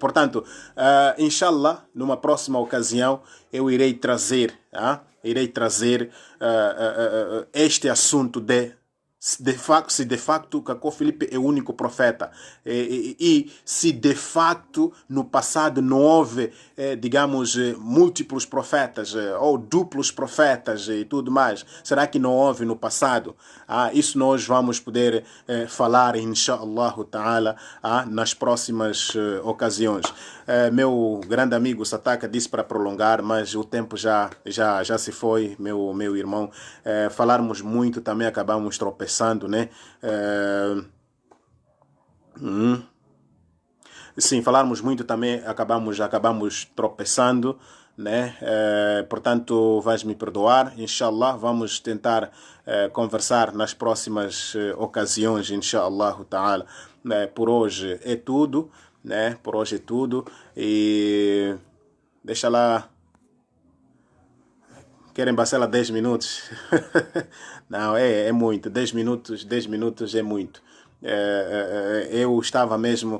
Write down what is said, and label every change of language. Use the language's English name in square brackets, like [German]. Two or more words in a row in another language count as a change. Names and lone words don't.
[Portuguese] Portanto, inshallah, numa próxima ocasião, eu irei trazer este assunto se de facto Cacó Filipe é o único profeta e se de facto no passado não houve, digamos, múltiplos profetas ou duplos profetas e tudo mais, será que não houve no passado? Isso nós vamos poder falar, [Arabic] إن شاء الله تعالى, [Portuguese] nas próximas ocasiões. Meu grande amigo Sataka disse para prolongar, mas o tempo já se foi, meu irmão. Falarmos muito também acabamos tropeçando, né? Sim, falarmos muito também acabamos tropeçando, né? Portanto, vais me perdoar, inshallah. Vamos tentar conversar nas próximas ocasiões, [Arabic] إن شاء الله تعالى. [Portuguese] Por hoje é tudo, né? Por hoje é tudo e deixa lá. Querem Bacela 10 minutos? Não, é muito. 10 minutos é muito. Eu estava mesmo...